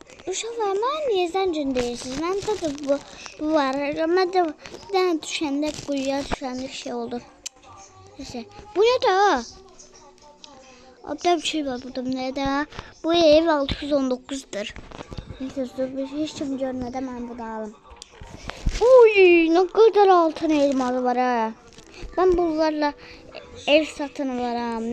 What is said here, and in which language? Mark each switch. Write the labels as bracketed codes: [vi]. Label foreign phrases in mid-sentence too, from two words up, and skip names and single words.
[az] Uşaqlar, mən niyə zəncini deyirsiniz? Məndə də bu var. Məndə bir dənə düşəndə, quyuya düşəndə şey oldu. [tr] Neyse. Bu ne de? Abda bir şey var burada. Ne de? Bu ev 619'dur. Neyse, hiç kim görmeden ben bunu alım. Uy, ne kadar altın elmalı var ha. Ben bunlarla ev satın alırım.